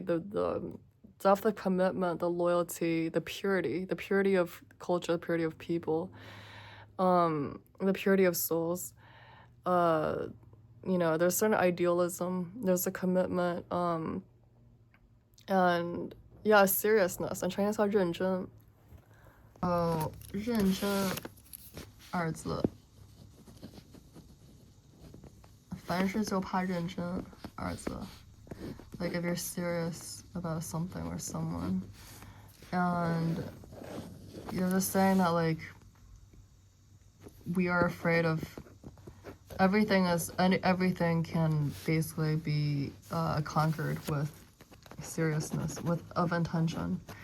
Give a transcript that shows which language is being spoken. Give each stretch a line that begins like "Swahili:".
English: The stuff, the commitment, the loyalty, the purity of culture, the purity of people, the purity of souls. You know, there's certain idealism, there's a commitment, and yeah, seriousness. In Chinese
Chinese: 叫认真。哦，认真二字，凡事就怕认真二字。
English: Like if you're serious about something or someone, and you're just saying that like we are afraid of everything can basically be conquered with seriousness, of intention.